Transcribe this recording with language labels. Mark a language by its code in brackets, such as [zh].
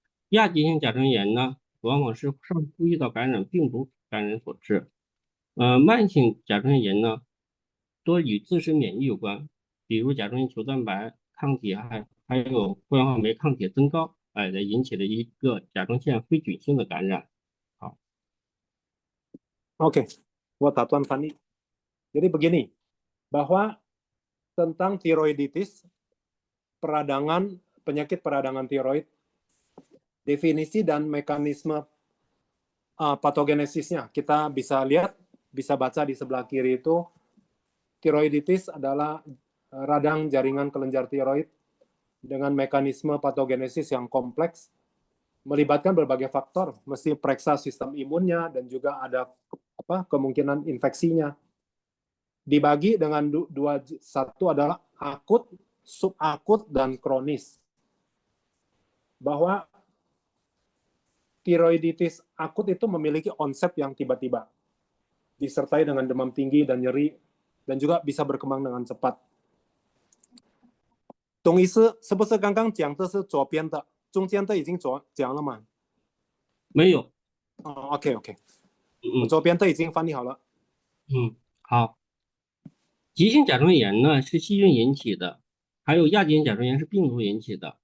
[zh] 亚急性甲状腺炎呢，往往是上呼吸道感染、病毒感染所致。慢性甲状腺炎呢，多与自身免疫有关，比如甲状腺球蛋白抗体还有过氧化酶抗体增高，来引起的一个甲状腺非菌性的感染。好。 [id] Oke, buat Tuan Fani. Jadi begini, bahwa tentang tiroiditis, penyakit peradangan tiroid, definisi dan mekanisme patogenesisnya kita bisa lihat, bisa baca di sebelah kiri itu. Tiroiditis adalah radang jaringan kelenjar tiroid dengan mekanisme patogenesis yang kompleks, melibatkan berbagai faktor, mesti periksa sistem imunnya dan juga ada kemungkinan infeksinya. Dibagi dengan satu adalah akut, subakut, dan kronis. Bahwa tiroiditis akut itu memiliki onset yang tiba-tiba, disertai dengan demam tinggi dan nyeri, dan juga bisa berkembang dengan cepat. [zh] 董医师，是不是刚刚讲的是左边的，中间的已经讲了吗？没有。 OK， 我左边的已经翻译好了。好。急性甲状腺炎呢是细菌引起的，还有亚急性甲状腺是病毒引起的。